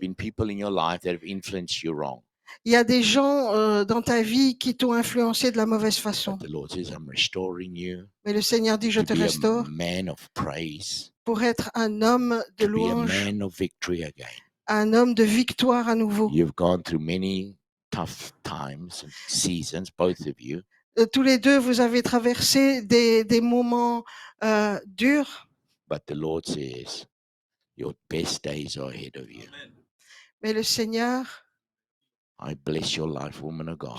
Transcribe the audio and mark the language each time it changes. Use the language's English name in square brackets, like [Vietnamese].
[English] been people in your life that have influenced you wrong. [French] il y a des gens dans ta vie qui t'ont influencé de la mauvaise façon. [English] But the Lord says, I'm restoring you [French] Mais le Seigneur dit, je [English] to [French] te [English] be a [French] restaure [English] man of praise, [French] pour être un homme de [English] to be a [French] louange, [English] man of victory again. [French] un homme de victoire à nouveau. [English] You've gone through many tough times and seasons, both of you. [French] Tous les deux, vous avez traversé des moments durs, [English] But the Lord says, your best days are ahead of you. [French] mais le Seigneur, [English] I bless your life, woman of God,